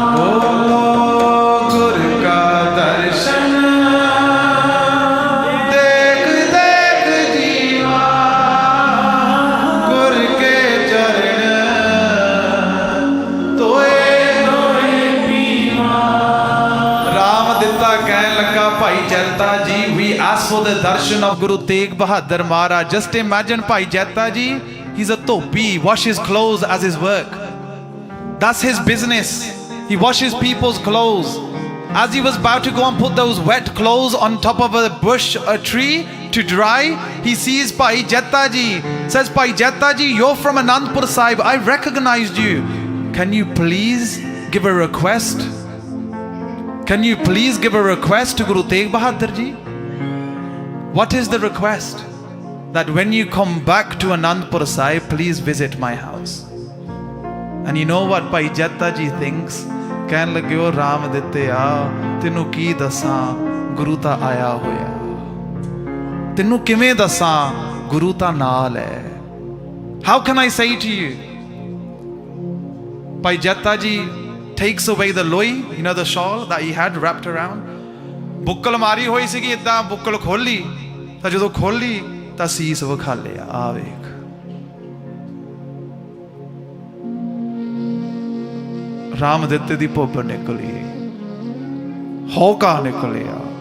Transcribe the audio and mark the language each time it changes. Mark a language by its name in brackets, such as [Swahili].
[Punjabi] बोलो गुर का दर्शन, देख देख जीवा गुर के चरण, तोए तोए पीवा। [English] राम दिता कहन लगा भाई Jaita ji, we ask for the darshan of Guru Tegh Bahadur Maharaj. Just imagine Bhai Jatha ji, he's a topi, washes clothes as his work. That's his business. He washes people's clothes. As he was about to go and put those wet clothes on top of a bush, a tree to dry, he sees Bhai Jatha ji. Says, Bhai Jatha ji, you're from Anandpur Sahib. I recognized you. Can you please give a request? Can you please give a request to Guru Tegh Bahadur ji? What is the request? That when you come back to Anandpur Sahib, please visit my house. And you know what Bhai Jatha ji thinks? [Punjabi] ਕਹਿਣ ਲੱਗੇ ਉਹ ਰਾਮ ਦਿੱਤੇ ਆ ਤੈਨੂੰ ਕੀ ਦੱਸਾਂ ਗੁਰੂ ਤਾਂ ਆਇਆ ਹੋਇਆ, ਤੈਨੂੰ ਕਿਵੇਂ ਦੱਸਾਂ ਗੁਰੂ ਤਾਂ ਨਾਲ ਹੈ। [English] How can I say to you? Bhai Jatha ji takes away the loi, you know, the shawl that he had wrapped around. [Punjabi] ਬੁੱਕਲ ਮਾਰੀ ਹੋਈ ਸੀਗੀ, ਇਦਾਂ ਬੁੱਕਲ ਖੋਲੀ ਤਾਂ ਜਦੋਂ ਖੋਲੀ ਤਾਂ ਸੀਸ ਵਿਖਾ ਲਿਆ। ਆ ਵੇਖ ਰਾਮ ਦਿੱਤੇ ਦੀ ਭੁੱਬ ਨਿਕਲੀ, ਹੌਕਾ ਨਿਕਲਿਆ।